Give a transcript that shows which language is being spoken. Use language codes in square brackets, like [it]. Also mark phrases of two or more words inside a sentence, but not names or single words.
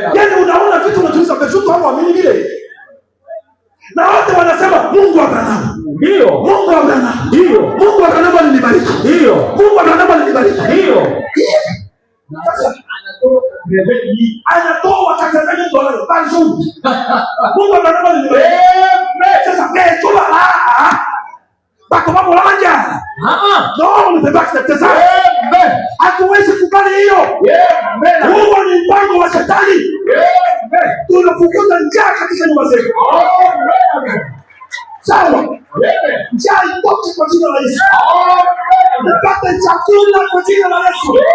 [sw] Yaani unaona vitu unajiuliza kesho hapo amini vile. Na wote wanasema Mungu wa Branham. Ndio. Mungu wa Branham. Ndio. Mungu wa Branham alinibariki. Ndio. Mungu wa Branham alinibariki. Ndio. Sasa anatoa $80,000 [fr] par jour. [sw] Mungu wa Branham alinibariki. Sasa tu là. Bako mambo la manja. [fr] Non, on ne peut pas accepter ça. [sw] Hatuwezi kubali hiyo. Huo ni mpango wa Shetani. Tunafukuza njaa katika nyumba zetu. Sawa. Njaa itoke kwa jina la Yesu. Tupate chakula kwa jina la Yesu.